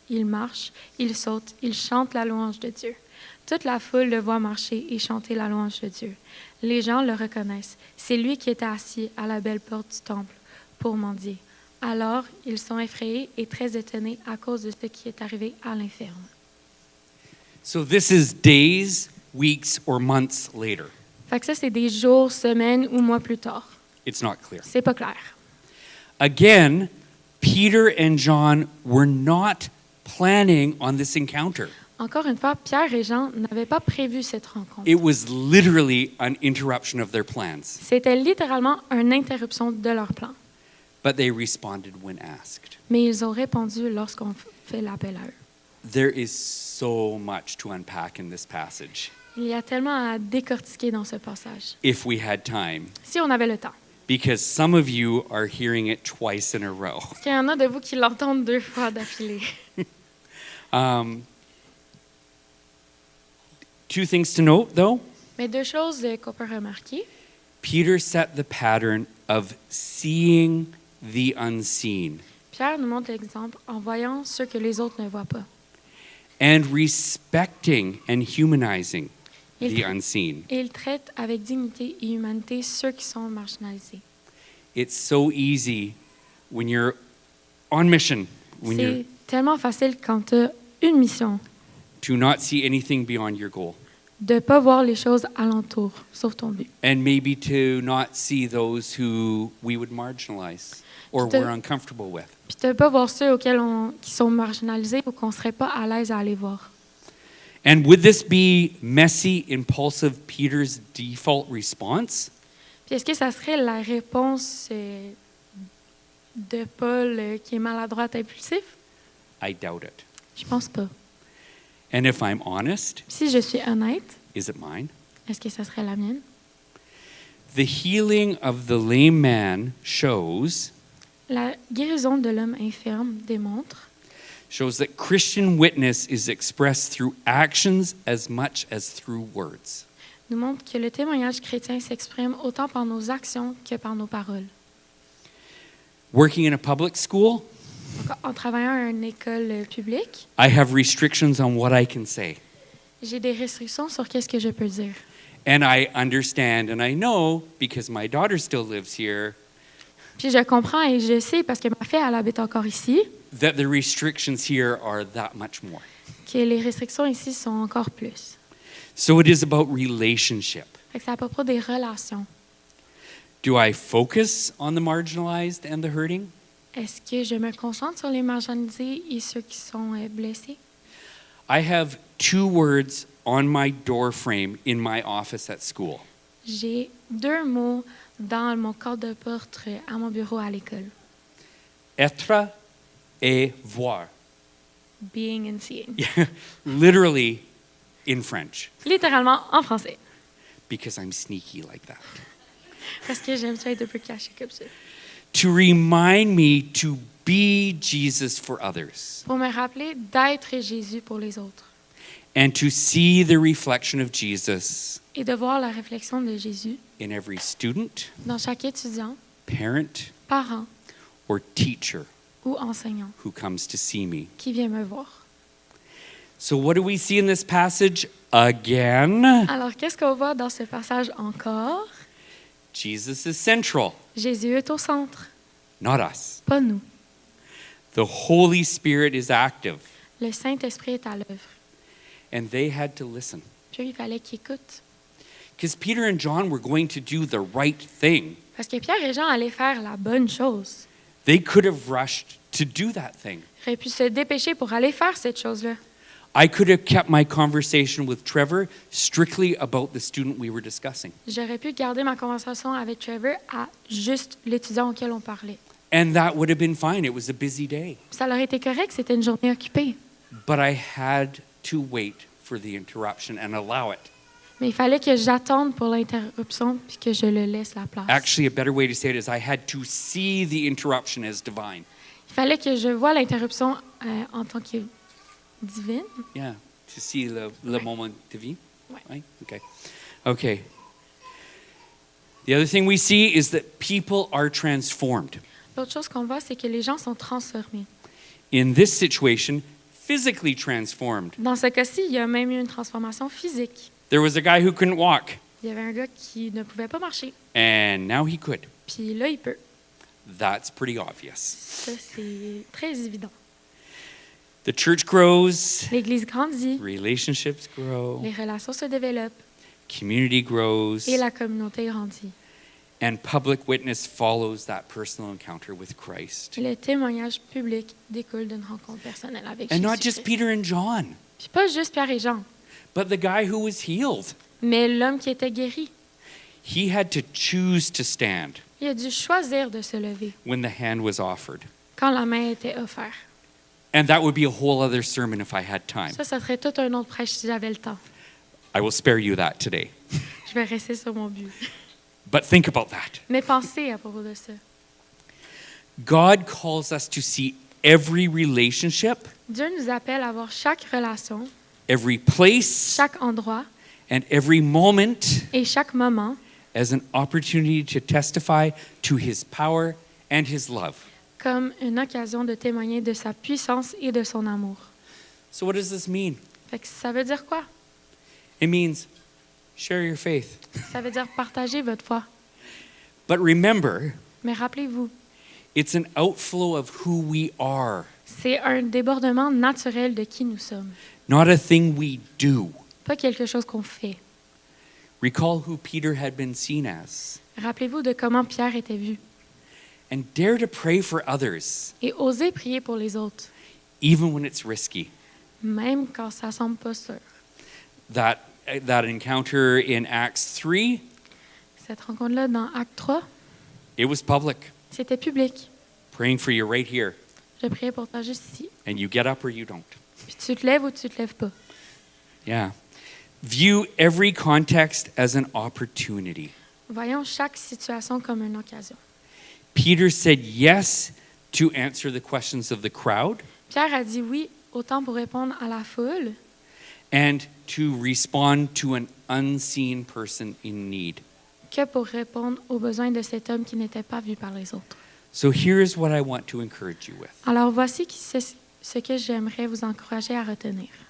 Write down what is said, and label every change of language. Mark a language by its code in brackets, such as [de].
[fr] Il marche, il saute, il chante la louange de Dieu. Toute la foule le voit marcher et chanter la louange de Dieu. Les gens le reconnaissent. C'est lui qui était assis à la belle porte du temple pour mendier. Alors, ils sont effrayés et très étonnés à cause de ce qui est arrivé à l'infirme. [en] So this is days, weeks, or months later. [fr] Fait que ça, c'est des jours, semaines ou mois plus tard. [en] It's not clear. [fr] C'est pas clair. [en] Again, Peter and John were not planning on this encounter. [fr] Encore une fois, Pierre et Jean n'avaient pas prévu cette rencontre. [en] It was literally an interruption of their plans, [fr] C'était littéralement une interruption de leur plan. [en] but they responded when asked. [fr] Mais ils ont répondu lorsqu'on fait l'appel à eux. [en] There is so much to unpack in this passage [fr] Il y a tellement à décortiquer dans ce passage. [en] if we had time, [fr] Si on avait le temps. [en] because some of you are hearing it twice in a row. [fr] Parce qu'il y en a de vous qui l'entendent 2 fois d'affilée. [en] Two things to note, though. [fr] Mais 2 choses qu'on peut remarquer. [en] Peter set the pattern of seeing the unseen [fr] Pierre nous montre l'exemple en voyant ce que les autres ne voient pas. [en] and respecting and humanizing [fr] Il, [en] the unseen. [fr] et il traite avec dignité et humanité ceux qui sont marginalisés. [en] It's so easy when you're on mission, when you're [fr] C'est tellement facile quand tu as une mission, [en] to not see anything beyond your goal, [fr] de ne pas voir les choses alentour, sauf ton but. [en] and maybe to not see those who we would marginalize or Te- we're uncomfortable with. [fr] Puis de ne pas voir ceux qui sont marginalisés ou qu'on ne serait pas à l'aise à aller voir. [en] And would this be messy, impulsive Peter's default response? [fr] Puis est-ce que ça serait la réponse de Paul qui est maladroite, impulsif? [en] I doubt it. [fr] Je pense pas. [en] And if I'm honest, [fr] Si je suis honnête, [en] is it mine? [fr] est-ce que ça serait la mienne? [en] The healing of the lame man shows [fr] La guérison de l'homme infirme démontre [en] that Christian witness is expressed through actions as much as through words. [fr] nous montre que le témoignage chrétien s'exprime autant par nos actions que par nos paroles. [en] Working in a public school, [fr] En travaillant à une école publique, [en] I have restrictions on what I can say. [fr] j'ai des restrictions sur qu'est-ce que je peux dire. [en] And I understand and I know, because my daughter still lives here, [fr] Puis je comprends et je sais, parce que ma fille, elle habite encore ici, [en] that the restrictions here are that much more. [fr] que les restrictions ici sont encore plus. [en] So it is about relationship. [fr] Fait que c'est à propos des relations. [en] Do I focus on the marginalized and the hurting? [fr] Est-ce que je me concentre sur les marginalisés et ceux qui sont blessés? [en] I have 2 words on my door frame in my office at school. [fr] J'ai 2 mots dans mon cadre de porte à mon bureau à l'école. Être et voir. [en] Being and seeing. Literally in French, [fr] Littéralement en français. [en] because I'm sneaky like that. [fr] Parce que j'aime ça être un peu caché comme ça. [en] To remind me to be Jesus for others [fr] Pour me rappeler d'être Jésus pour les autres. [en] and to see the reflection of Jesus [fr] Et de voir la réflexion de Jésus [en] in every student, [fr] dans chaque étudiant, [en] parent, [fr] parent [en] or teacher [fr] ou enseignant [en] who comes to see me. [fr] qui vient me voir. [en] So what do we see in this passage again? [fr] Alors, qu'est-ce qu'on voit dans ce passage encore? [en] Jesus is central, [fr] Jésus est au centre, [en] not us. [fr] pas nous. [en] The Holy Spirit is active, [fr] Le Saint-Esprit est à l'œuvre. [en] and they had to listen. [fr] Puis il fallait qu'il écoute. [en] Because Peter and John were going to do the right thing. [fr] Parce que Pierre et Jean allaient faire la bonne chose. [en] They could have rushed to do that thing. [fr] Ils auraient pu se dépêcher pour aller faire cette chose-là. [en] I could have kept my conversation with Trevor strictly about the student we were discussing. [fr] J'aurais pu garder ma conversation avec Trevor à juste l'étudiant auquel on parlait. [en] And that would have been fine. It was a busy day. [fr] Ça aurait été correct, c'était une journée occupée. [en] But I had to wait for the interruption and allow it. [fr] Mais il fallait que j'attende pour l'interruption puis que je le laisse la place. [en] Actually, a better way to say it is I had to see the interruption as divine. [fr] Il fallait que je voie l'interruption en tant que divine. [en] Yeah, to see [fr] le moment de vie. Ouais. [en] Right? Okay. Okay. The other thing we see is that people are transformed. [fr] L'autre chose qu'on voit, c'est que les gens sont transformés. [en] In this situation, physically transformed. [fr] Dans ce cas-ci, il y a même eu une transformation physique. [en] There was a guy who couldn't walk, [fr] Il y avait un gars qui ne pouvait pas marcher, [en] and now he could. [fr] puis là, il peut. [en] That's pretty obvious. [fr] Ça, c'est très évident. [en] The church grows, [fr] L'Église grandit, [en] relationships grow, [fr] les relations se développent [en] community grows, [fr] et la communauté grandit. [en] and public witness follows that personal encounter with Christ. [fr] Et le témoignage public découle d'une rencontre personnelle avec [en] And not just [fr] Jésus. [en] Peter and John, [fr] Puis pas juste Pierre et Jean, [en] but the guy who was healed. [fr] mais l'homme qui était guéri. [en] He had to choose to stand [fr] Il a dû choisir de se lever [en] when the hand was offered. [fr] quand la main était offerte. [en] And that would be a whole other sermon if I had time. [fr] Ça serait tout un autre prêche si j'avais le temps. [en] I will spare you that today. [fr] Je vais rester sur mon but. [en] But think about that. [fr] Mais pensez à propos de ça. [en] God calls us to see every relationship, [fr] Dieu nous appelle à voir chaque relation, [en] every place, [fr] chaque endroit [en] and every moment [fr] et chaque moment [en] as an opportunity to testify to his power and his love. [fr] comme une occasion de témoigner de sa puissance et de son amour. [en] So what does this mean? [fr] Fait que ça veut dire quoi? [en] It means share your faith. [fr] Ça veut dire partager votre foi. [en] But remember, [fr] Mais rappelez-vous, [en] it's an outflow of who we are, [fr] c'est un débordement naturel de qui nous sommes, [en] not a thing we do. [fr] pas quelque chose qu'on fait. [en] Recall who Peter had been seen as, [fr] Rappelez-vous de comment Pierre était vu [en] and dare to pray for others, [fr] et osez prier pour les autres, [en] even when it's risky. [fr] même quand ça semble pas sûr. [en] That encounter in Acts 3, [fr] Cette rencontre-là dans Acte 3, [en] it was public. [fr] c'était public. [en] Praying for you right here, [fr] Je priais pour toi juste ici. [en] and you get up or you don't. [fr] Puis tu te lèves ou tu te lèves pas. [en] Yeah. View every context as an opportunity. [fr] Voyons chaque situation comme une occasion. [en] Peter said yes to answer the questions of the crowd [fr] Pierre a dit oui autant pour répondre à la foule [en] and to respond to an unseen person in need. [fr] que pour répondre aux besoins de cet homme qui n'était pas vu par les autres. [en] So here's what I want to encourage you with. [fr] Alors voici ce que j'aimerais vous encourager à retenir.